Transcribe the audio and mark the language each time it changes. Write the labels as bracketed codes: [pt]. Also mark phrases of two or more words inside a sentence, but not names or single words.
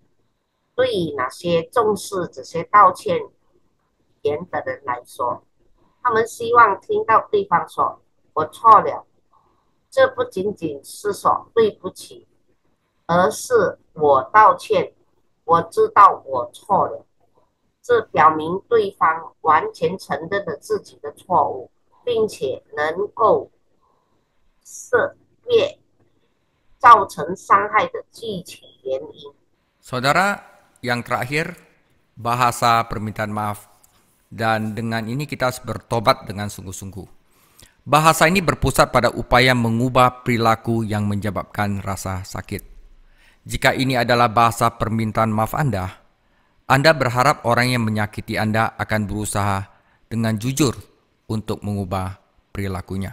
[zh] 对于那些重视这些道歉言的人来说，他们希望听到对方说“我错了”，这不仅仅是说对不起，而是我道歉，我知道我错了。这表明对方完全承认了自己的错误，并且能够识别造成伤害的具体原因。 [id] Saudara, yang terakhir, bahasa permintaan maaf. Dan dengan ini kita harus bertobat dengan sungguh-sungguh. Bahasa ini berpusat pada upaya mengubah perilaku yang menyebabkan rasa sakit. Jika ini adalah bahasa permintaan maaf Anda berharap orang yang menyakiti Anda akan berusaha dengan jujur untuk mengubah perilakunya.